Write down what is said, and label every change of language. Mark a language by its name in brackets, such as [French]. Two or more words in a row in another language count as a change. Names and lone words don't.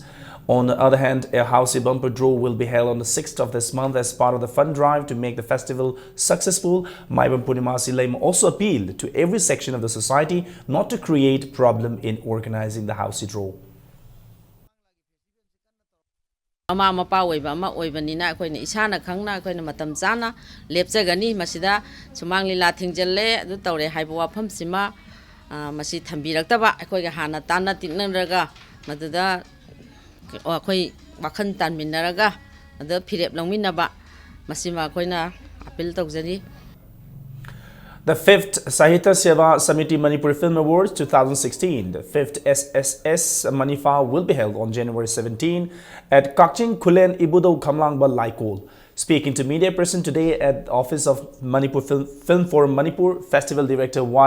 [English] On the other hand, a housey bumper draw will be held on the 6th of this month as part of the fund drive to make the festival successful. Maibam Purnimasi Laima also appealed to every section of the society not to create problem in organizing the housey draw. [Manipuri] Ama mapa oiba ama oibanina akoina isana khangna akoina matam chana lepchagani masida sumang lila thingjalle adu tawre haiba wafam sima masi thambiraktaba akoiga hana tana tinnaga maduda akoi wakhan tanminaraga adu phirep longminaba masima akoina appeal tawjani. [English] The 5th Sahitya Seva Samiti Manipur Film Awards 2016, the 5th SSS Manifa, will be held on January 17 at Kakching Kulen Ibudo Kamlangba Laikol. Speaking to media person today at the office of Manipur Film Forum Manipur, Festival Director Y.